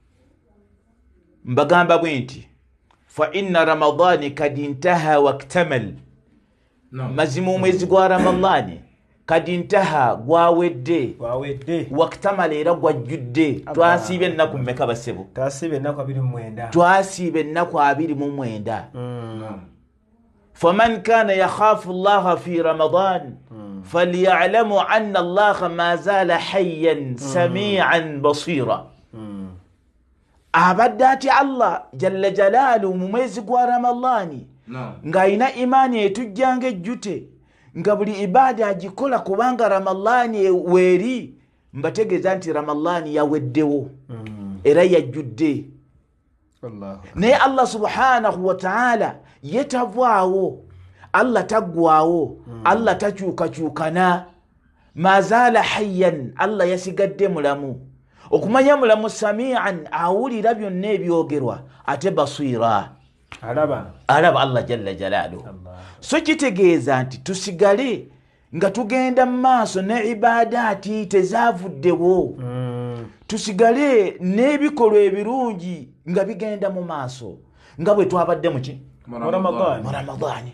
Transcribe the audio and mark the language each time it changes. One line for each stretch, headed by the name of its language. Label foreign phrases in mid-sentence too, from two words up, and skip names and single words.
Ganda: Mbagamba bwe nti
Arabic: فإن رمضان قد انتهى واكتمل.
Ganda: Mazima omwezi gwa Ramadani
Arabic: قد انتهى
Ganda: gwawedde waktamal era gwajjudde. Twasiibye ennaku mmeka basebo? Twasiibye ennaku 29. Twasiibye ennaku 29.
Arabic: فمن كان يخاف الله في رمضان فليعلم أن الله ما زال حيا سميعا بصيرا.
Ganda: abadde Allah
Arabic: جل جلاله
Ganda: mu mwezi gwa Ramadani ng'alina imaani etujjanga ejjute nga buli ibada agikola kubanga Ramadani weeri, mbategeeza nti Ramadani yaweddewo era yajjudde. Naye Allah
Arabic: سبحانه وتعالى
Ganda: yetavaawo, Allah taggwaawo, Allah takyukakyukana.
Arabic: ما زال حيا,
Ganda: Allah yasigadde mulamu. Okumanya mulamu sami'an, awulira byonna ebyogerwa, ate basira, alaba Allah
Arabic: جل جلاله.
Ganda: So kitegeeza nti tusigale nga tugenda mu maaso ne ibadaati tezaavuddewo, tusigale n'ebikolwa ebirungi nga bigenda mu maaso nga bwe twabadde mu Ramadani.